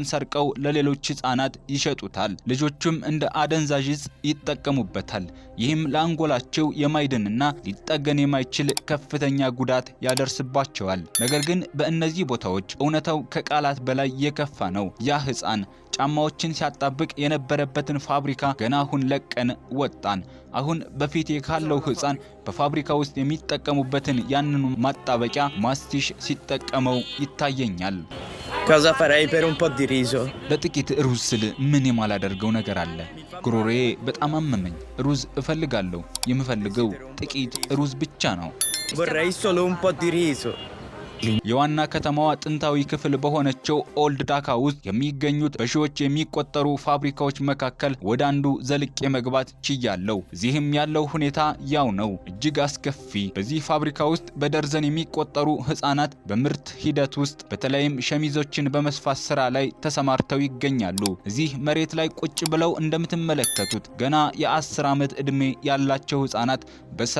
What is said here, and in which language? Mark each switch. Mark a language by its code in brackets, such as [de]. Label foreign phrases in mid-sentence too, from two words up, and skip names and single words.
[am] ሰርቀው ለሌሎች ህፃናት ይሸጡታል። ልጆቹም እንደ አደንዛዥ ዕፅ ይጠቀሙበታል። ይህም ለአንጎላቸው የማይድንና ሊጠገን የማይችል ከፍተኛ ጉዳት ያደርስባቸዋል። ነገር ግን በእነዚህ ቦታዎች እውነታው ከቃላት በላይ የከፋ ነው። ያ ህፃን ጫማዎችን ሲያጣብቅ የነበረበትን ፋብሪካ ገና አሁን ለቀን ወጣን። አሁን በፊቴ ካለው ህፃን በፋብሪካ ውስጥ የሚጠቀሙበትን ያንኑ ማጣበቂያ ማስቲሽ ሲጠቀመው ይታየኛል። [it] Cosa farei per un po' di riso? [am] ለጥቂት ሩዝ ስል ምን የማላደርገው ነገር አለ? ጉሮሮዬ በጣም አመመኝ። ሩዝ እፈልጋለሁ። የምፈልገው ጥቂት ሩዝ ብቻ ነው። [it] Vorrei solo un po' di riso. [am] የዋና ከተማዋ ጥንታዊ ክፍል በሆነችው ኦልድ ዳካ ውስጥ የሚገኙት በሺዎች የሚቆጠሩ ፋብሪካዎች መካከል ወደ አንዱ ዘልቄ መግባት ችያለሁ። እዚህም ያለው ሁኔታ ያው ነው፣ እጅግ አስከፊ። በዚህ ፋብሪካ ውስጥ በደርዘን የሚቆጠሩ ህፃናት በምርት ሂደት ውስጥ በተለይም ሸሚዞችን በመስፋት ስራ ላይ ተሰማርተው ይገኛሉ። እዚህ መሬት ላይ ቁጭ ብለው እንደምትመለከቱት ገና የ10 ዓመት ዕድሜ ያላቸው ህፃናት በስራ